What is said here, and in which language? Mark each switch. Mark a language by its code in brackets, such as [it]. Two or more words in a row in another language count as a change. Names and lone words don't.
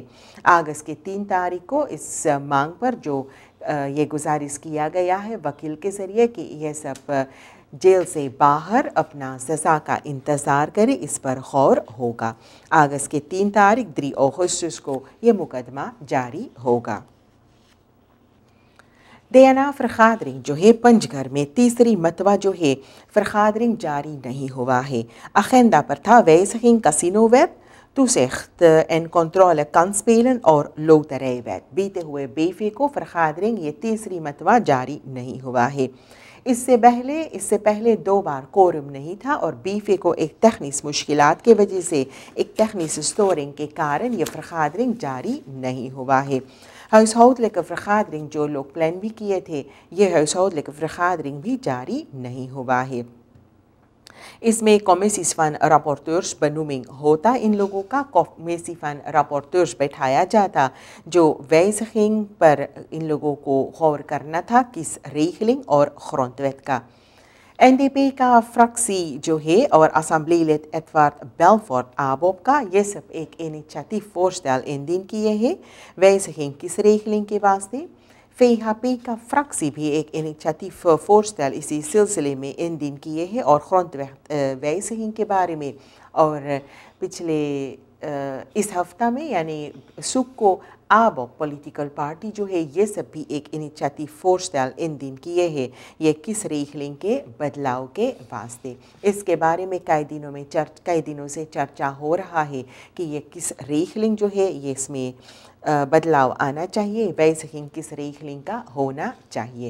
[hns] अगस्त की 3 तारीख को इस मांग पर जो ये गुजारिश किया गया है वकील के ज़रिए कि यह सब जेल से बाहर अपना सज़ा का इंतज़ार करे इस पर गौर होगा। अगस्त के 3 तारीख 3 अगस्त को ये मुकदमा जारी होगा। [nl] DNA vergadering [hns] जो है पंचघर में तीसरी मतवा जो है vergadering जारी नहीं हुआ है। [nl] agenda [hns] पर था [nl] wijziging casino-wet, toezicht en controle kansspelen और loterijwet। [hns] बीते हुए BV को vergadering ये तीसरी मतवा जारी नहीं हुआ है। इससे पहले 2 बार कोरम नहीं था और बीफे को एक तकनीस मुश्किलात के वजह से एक [nl] technische storing [hns] के कारण ये vergadering जारी नहीं हुआ है। [nl] huishoudelijke vergadering [hns] जो लोग प्लान भी किए थे ये [nl] huishoudelijke vergadering [hns] भी जारी नहीं हुआ है। इसमें [nl] commissies van rapporteurs benoeming [hns] होता इन लोगों का [nl] commissie van rapporteurs [hns] बैठाया जाता जो wijziging पर इन लोगों को गौर करना था किस regeling और grondwet का। NDP का फ्रैक्सी जो है और असम्बलीलid एडवर्ड बेलफोर्ड आबोब का ये सब एक इनिशिएटिव voorstel इंदीन किए हैं wijziging किस regeling के वास्ते। VHP का फ्रैक्सी भी एक इनिशिएटिव voorstel इसी सिलसिले में इंदीन किए हैं और [nl] grondwet wijziging [hns] के बारे में और पिछले इस हफ्ता में यानी सुख को आबोब पॉलिटिकल पार्टी जो है ये सब भी एक इनिशिएटिव voorstel इंदीन किए हैं ये किस regeling के बदलाव के वास्ते। इसके बारे में कई दिनों से चर्चा हो रहा है कि ये किस regeling जो है ये इसमें बदलाव आना चाहिए, [nl] wijziging kies regeling [hns] का होना चाहिए।